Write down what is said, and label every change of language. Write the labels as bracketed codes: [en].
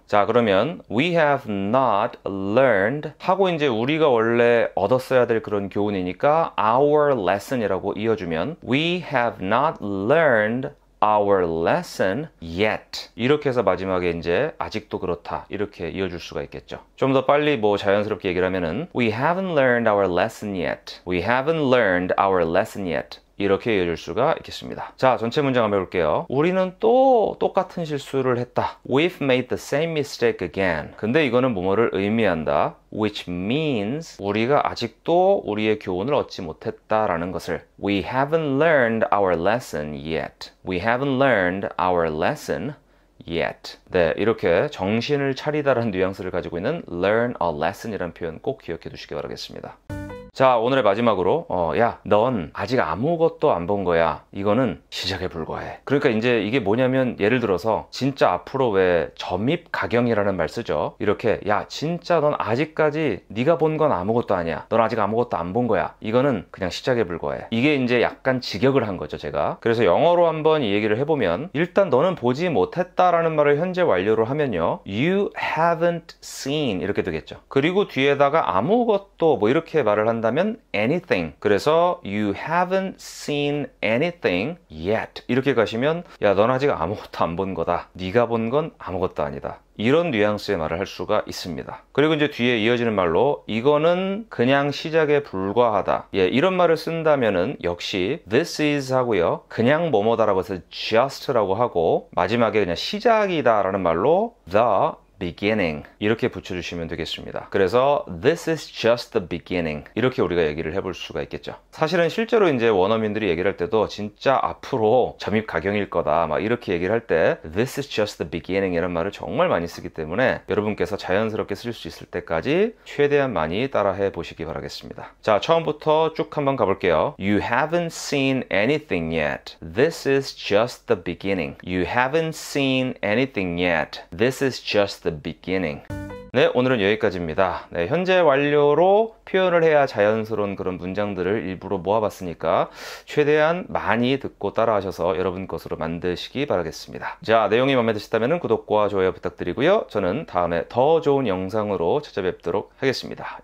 [ko] 자, 그러면 [en] we have not learned 하고 이제 우리가 원래 얻었어야 될 그런 교훈이니까 our lesson이라고 이어주면 we have not learned our lesson yet [ko] 이렇게 해서 마지막에 이제 아직도 그렇다 이렇게 이어줄 수가 있겠죠. 좀 더 빨리 뭐 자연스럽게 얘기를 하면은 [en] we haven't learned our lesson yet. We haven't learned our lesson yet. [ko] 이렇게 이어줄 수가 있겠습니다. 자, 전체 문장 한번 해볼게요. 우리는 또 똑같은 실수를 했다. [en] We've made the same mistake again. [ko] 근데 이거는 뭐뭐를 의미한다. [en] Which means [ko] 우리가 아직도 우리의 교훈을 얻지 못했다라는 것을 [en] We haven't learned our lesson yet. We haven't learned our lesson yet. [ko] 네, 이렇게 정신을 차리다라는 뉘앙스를 가지고 있는 learn a lesson이라는 표현 꼭 기억해 두시기 바라겠습니다. 자, 오늘의 마지막으로 야, 넌 아직 아무것도 안 본 거야. 이거는 시작에 불과해. 그러니까 이제 이게 뭐냐면 예를 들어서 진짜 앞으로 왜 점입가경이라는 말 쓰죠. 이렇게 야, 진짜 넌 아직까지 네가 본 건 아무것도 아니야. 넌 아직 아무것도 안 본 거야. 이거는 그냥 시작에 불과해. 이게 이제 약간 직역을 한 거죠, 제가. 그래서 영어로 한번 이 얘기를 해보면 일단 너는 보지 못했다라는 말을 현재 완료로 하면요. [en] You haven't seen [ko] 이렇게 되겠죠. 그리고 뒤에다가 아무것도 뭐 이렇게 말을 한다면 anything. 그래서 [en] you haven't seen anything yet. [ko] 이렇게 가시면 야, 넌 아직 아무것도 안 본 거다. 네가 본 건 아무것도 아니다. 이런 뉘앙스의 말을 할 수가 있습니다. 그리고 이제 뒤에 이어지는 말로 이거는 그냥 시작에 불과하다. 예, 이런 말을 쓴다면은 역시 this is 하고요. 그냥 뭐뭐다라고 해서 just라고 하고 마지막에 그냥 시작이다 라는 말로 the beginning 이렇게 붙여주시면 되겠습니다. 그래서 [en] this is just the beginning [ko] 이렇게 우리가 얘기를 해볼 수가 있겠죠. 사실은 실제로 이제 원어민들이 얘기를 할 때도 진짜 앞으로 점입가경일 거다 막 이렇게 얘기를 할 때 [en] this is just the beginning [ko] 이런 말을 정말 많이 쓰기 때문에 여러분께서 자연스럽게 쓸 수 있을 때까지 최대한 많이 따라해 보시기 바라겠습니다. 자, 처음부터 쭉 한번 가볼게요. [en] You haven't seen anything yet. This is just the beginning. You haven't seen anything yet. This is just the beginning. [ko] 네, 오늘은 여기까지입니다. 네, 현재 완료로 표현을 해야 자연스러운 그런 문장들을 일부러 모아봤으니까 최대한 많이 듣고 따라하셔서 여러분 것으로 만드시기 바라겠습니다. 자, 내용이 마음에 드셨다면 구독과 좋아요 부탁드리고요. 저는 다음에 더 좋은 영상으로 찾아뵙도록 하겠습니다.